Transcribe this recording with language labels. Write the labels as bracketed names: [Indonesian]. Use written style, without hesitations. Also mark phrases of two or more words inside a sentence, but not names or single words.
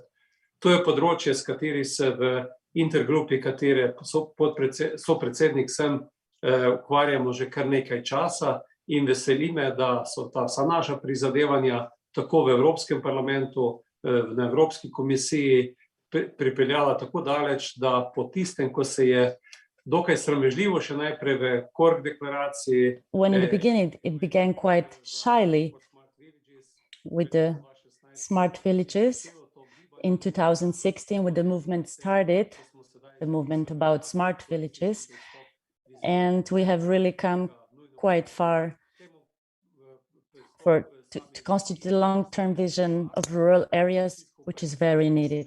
[Slovenian] To je področje, s kateri se v intergrupi, katere sopredsednik sem, ukvarjamo že kar nekaj časa in veseli me, da so ta vsa naša prizadevanja tako v Evropskem parlamentu, na Evropski komisiji pripeljala tako daleč, da po tistem, ko se je dokaj sramežljivo še najprej v Cork deklaraciji. [English] When in the beginning it began quite shyly with the smart villages. In 2016, when the movement started, the movement about smart villages, and we have really come quite far to constitute a long-term vision of rural areas, which is very needed.